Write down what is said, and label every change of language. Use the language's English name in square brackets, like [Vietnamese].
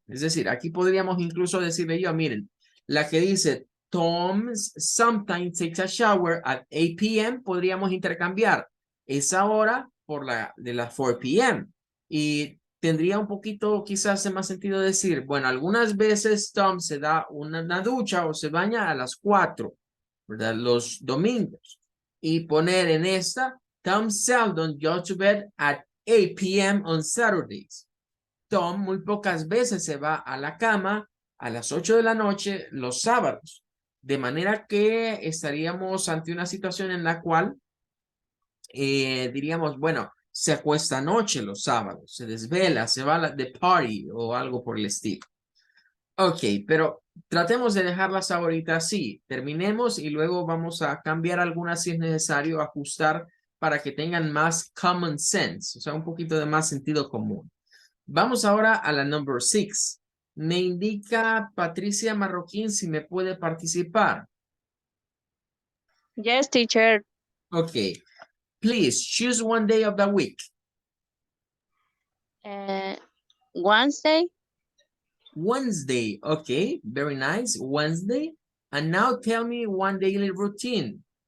[Spanish] Es decir, aquí podríamos incluso decirle yo, miren, la que dice [English] Tom sometimes takes a shower at 8 p.m. [Spanish] podríamos intercambiar esa hora por la de las 4 p.m. Y tendría un poquito quizás de más sentido decir, bueno, algunas veces Tom se da una ducha o se baña a las 4, ¿verdad? Los domingos. Y poner en esta, [English] Tom seldom goes to bed at 8 p.m. on Saturdays. [Spanish] Tom muy pocas veces se va a la cama a las 8 de la noche los sábados. De manera que estaríamos ante una situación en la cual diríamos, bueno, se acuesta anoche los sábados, se desvela, se va a de party o algo por el estilo. Ok, pero tratemos de dejarlas ahorita así. Terminemos y luego vamos a cambiar algunas si es necesario, ajustar para que tengan más [English] common sense, [Spanish] o sea, un poquito de más sentido común. Vamos ahora a la [English] number 6. [Spanish] Me indica Patricia Marroquín si me puede participar. [English] Yes, teacher. Ok. Please choose one day of the week. Wednesday. Wednesday. Okay, very nice. Wednesday. And now tell me one daily routine.